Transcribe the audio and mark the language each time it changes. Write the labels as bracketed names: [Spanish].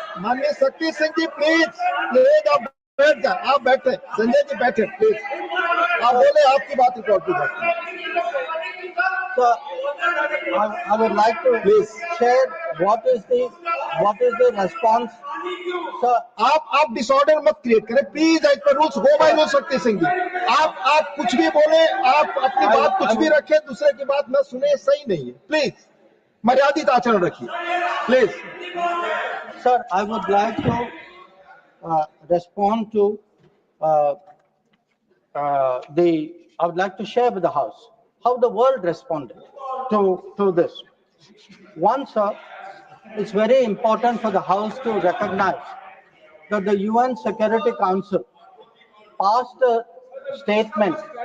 [Hindi] माननीय शक्ति सिंह जी, प्लीज आप बैठ जाए, आप बैठे, संजय जी बैठे, प्लीज आप बोले, आपकी बात रिकॉर्ड की जाती है. [English] So, I would like to Please share what is the response. Sir, [Hindi] आप डिसऑर्डर मत क्रिएट करें please. [English] As per rules, go by rules. [Hindi] Shakti Singh ji, आप कुछ भी बोले, आप अपनी बात कुछ भी रखें, दूसरे की बात न सुने, सही नहीं है. प्लीज मर्यादित आचरण रखिए, please. [English] Sir, I would like to respond to I would like to share with the House how the world responded to this. One, sir, it's very important for the House to recognize that the UN Security Council passed a statement.